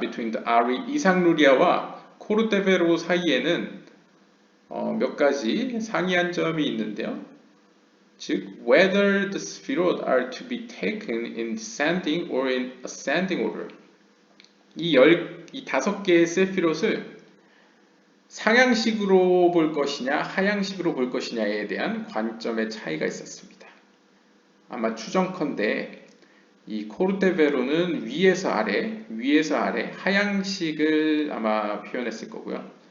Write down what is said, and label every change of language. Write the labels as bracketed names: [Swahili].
[English] Between the [Korean] 이상루리아와 코르데베로 사이에는 몇 가지 상이한 점이 있는데요. [English] 즉, whether the sphirot are to be taken in descending or in ascending order. [Korean] 이 5개의 세피롯을 상향식으로 볼 것이냐, 하향식으로 볼 것이냐에 대한 관점의 차이가 있었습니다. 아마 추정컨대 이 코르데베로는 위에서 아래, 하향식을 아마 표현했을 거고요.